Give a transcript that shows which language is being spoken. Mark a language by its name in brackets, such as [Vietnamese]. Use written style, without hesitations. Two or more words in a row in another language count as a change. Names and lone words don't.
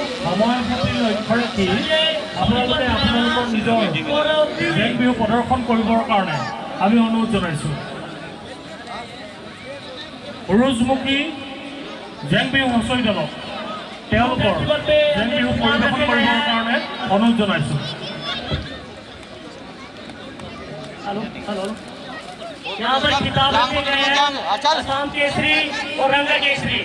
[Assamese] সময় সামৰি লক্ষ্য ৰাখি আপোনালোকে আপোনালোকৰ নিজৰ জেং বিহু প্ৰদৰ্শন কৰিবৰ কাৰণে আমি অনুৰোধ জনাইছোঁ। উৰুজমুখী জেং বিহু হুঁচৰি দলক তেওঁলোকৰ জেং বিহু পৰিৱেশন কৰিবৰ কাৰণে অনুৰোধ জনাইছোঁ। [Hindi] यहाँ पर खिताब रखे गए हैं असम केसरी और रंगा केसरी।